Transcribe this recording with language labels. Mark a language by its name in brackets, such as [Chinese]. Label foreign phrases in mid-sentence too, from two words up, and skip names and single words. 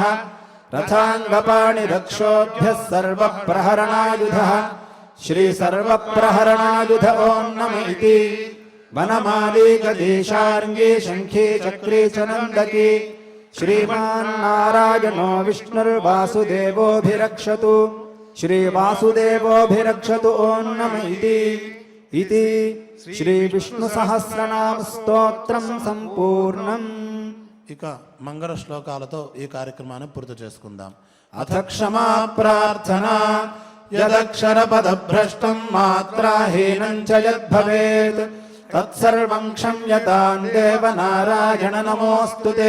[Sanskrit] रथाङ्गपाणिरक्षोभ्यः सर्वप्रहरणायुधः श्रीसर्वप्रहरणायुध ॐ नम इति वनमाली गदीशार्ङ्गी शङ्खी चक्री च नन्दकी श्रीमान्नारायणो विष्णुर्वासुदेवोऽभिरक्षतु श्रीवासुदेवोऽभिरक्षतु ॐ नम इति श्रीविष्णुसहस्रनाम स्तोत्रं सम्पूर्णम् [Telugu] ఇక మంగళ శ్లోకాలతో ఈ కార్యక్రమాన్ని పూర్తి చేసుకుందాం. [Sanskrit] అథ క్షమా ప్రార్థన యదక్షర పదభ్రష్టం మాత్రాహీనం చ యద్భవేత్ తత్సర్వం క్షమ్యతాం దేవ నారాయణ నమోऽस्तुते.